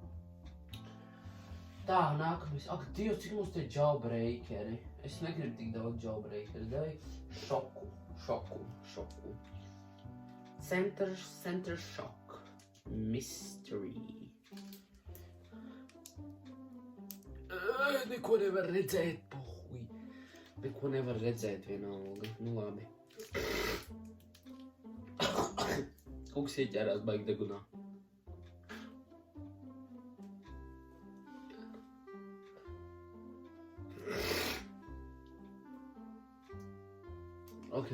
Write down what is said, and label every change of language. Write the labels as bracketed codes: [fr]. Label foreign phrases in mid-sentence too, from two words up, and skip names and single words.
[lv] Tā, nākamais. Ak, Dievs, cik mums te jawbreakeri. Es negribu tik daudz jawbreakeri, dai šoku. [en] Center shock. Mystery. [lv] Neko nevar redzēt, pohuj. Neko nevar redzēt vienalga. Nu labi. Kuks ieķērās baigi degunā. Ok.